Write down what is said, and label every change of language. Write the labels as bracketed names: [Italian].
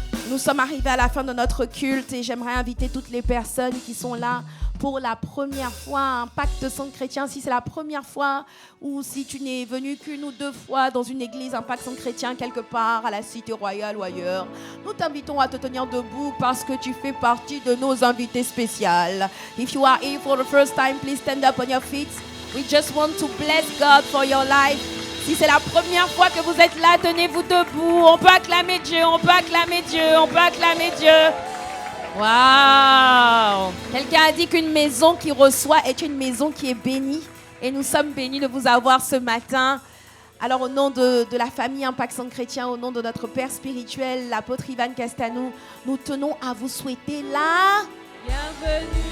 [French] Nous sommes arrivés à la fin de notre culte et j'aimerais inviter toutes les personnes qui sont là pour la première fois à Impact Centre Chrétien. Si c'est la première fois ou si tu n'es venu qu'une ou deux fois dans une église Impact Centre Chrétien quelque part à la Cité Royale ou ailleurs, nous t'invitons à te tenir debout parce que tu fais partie de nos invités spéciaux. [English] If you are here for the first time, please stand up on your feet. We just want to bless God for your life. [French] Si c'est la première fois que vous êtes là, tenez-vous debout. On peut acclamer Dieu, on peut acclamer Dieu, on peut acclamer Dieu. Waouh! Quelqu'un a dit qu'une maison qui reçoit est une maison qui est bénie. Et nous sommes bénis de vous avoir ce matin. Alors au nom de la famille Impact Centre Chrétien, au nom de notre Père spirituel, l'apôtre Ivan Castanou, nous tenons à vous souhaiter la bienvenue.